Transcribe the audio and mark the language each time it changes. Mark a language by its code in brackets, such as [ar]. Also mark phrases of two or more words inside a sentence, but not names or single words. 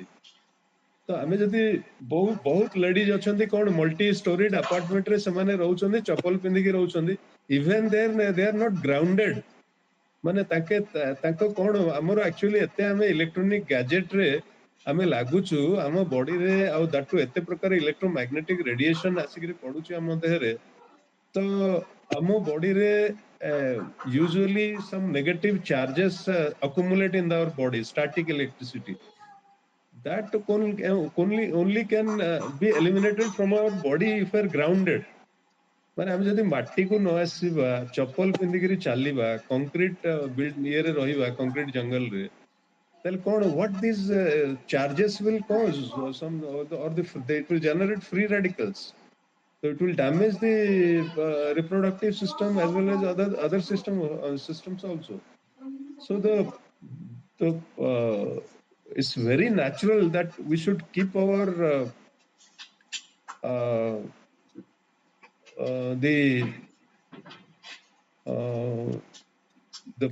[or] ତ ଆମେ ଯଦି ବହୁତ ଲେଡିଜ ଅଛନ୍ତି, କଣ [en] multi storied apartmentରେ [or] ସେମାନେ ରହୁଛନ୍ତି, ଚପଲ ପିନ୍ଧିକି ରହୁଛନ୍ତି, [en] even they are not grounded. [or] ମାନେ ତାଙ୍କ କଣ, ଆମର ଆକ୍ଚୁଆଲି ଏତେ ଆମେ [en] electronic gadgetରେ [or] ଆମେ ଲାଗୁଛୁ ଆମ ବଡିରେ, ଆଉ ଦାଟୁ ଏତେ ପ୍ରକାର [en] electromagnetic radiation [or] ଆସିକିରି ପଡୁଛି ଆମ ଦେହରେ, ତ ଆମ ବଡିରେ [en] usually some negative charges accumulate in our body, static electricity, that only can be eliminated from our body if we are grounded। [or] ମାନେ ଆମେ ଯଦି ମାଟିକୁ ନ ଆସିବା, ଚପଲ ପିନ୍ଧିକିରି ଚାଲିବା, କଂକ୍ରିଟ ଇଏରେ ରହିବା, କଂକ୍ରିଟ ଜଙ୍ଗଲରେ, ତାହେଲେ କଣ, [en] what these charges will cause, it will generate free radicals, so it will damage the reproductive system as well as other systems also। So it's very natural that we should keep our the